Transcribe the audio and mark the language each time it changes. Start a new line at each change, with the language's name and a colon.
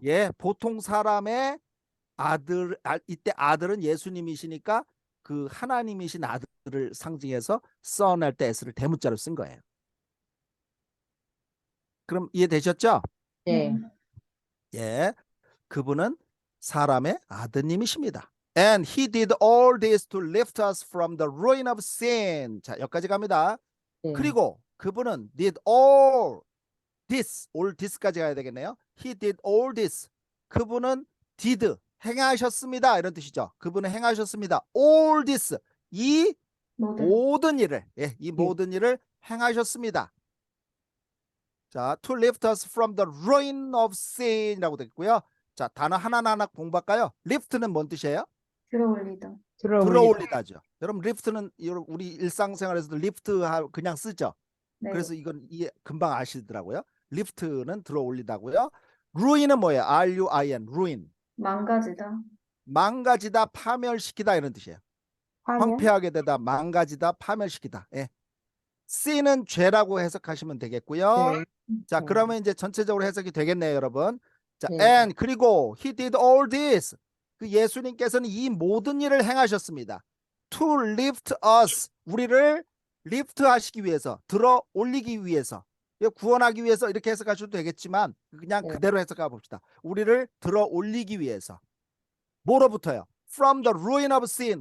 Korean: 예, 보통 사람의 아들, 이때 아들은 예수님이시니까 그 하나님이신 아들을 상징해서 son 할 때 S를 대문자로 쓴 거예요. 그럼 이해되셨죠? 예. 예, 그분은 사람의 아드님이십니다.
English: And he did all this to lift us from the ruin of sin.
Korean: 자, 여기까지 갑니다. 예. 그리고 그분은
English: did all this
Korean: 까지 가야 되겠네요.
English: He did all this.
Korean: 그분은 did 행하셨습니다. 이런 뜻이죠. 그분은 행하셨습니다.
English: all this
Korean: 이 모든 일을 이 모든 일을 행하셨습니다.
English: 자, to lift us from the ruin of sin이라고 되어 있고요.
Korean: 자, 단어 하나하나 공부할까요? lift는 뭔 뜻이에요? 들어올리다. 들어 들어 올리다. 올리다죠. 여러분 리프트는 우리 일상생활에서도 리프트 그냥 쓰죠. 네. 그래서 이건 이해 금방 아시더라고요. 리프트는 들어 올리다고요. ruin은 뭐예요? ruin, ruin. 망가지다. 망가지다, 파멸시키다 이런 뜻이에요. 화면? 황폐하게 되다, 망가지다, 파멸시키다. 예. sin은 죄라고 해석하시면 되겠고요. 네. 자, 그러면 이제 전체적으로 해석이 되겠네요, 여러분. 자, 네.
English: and 그리고 he did all this.
Korean: 그 예수님께서는 이 모든 일을 행하셨습니다.
English: to lift us.
Korean: 우리를 리프트 하시기 위해서, 들어 올리기 위해서, 구원하기 위해서 이렇게 해석하셔도 되겠지만 그냥 네. 그대로 해석해 봅시다. 우리를 들어 올리기 위해서.
English: 뭐로부터요? From the ruin of sin.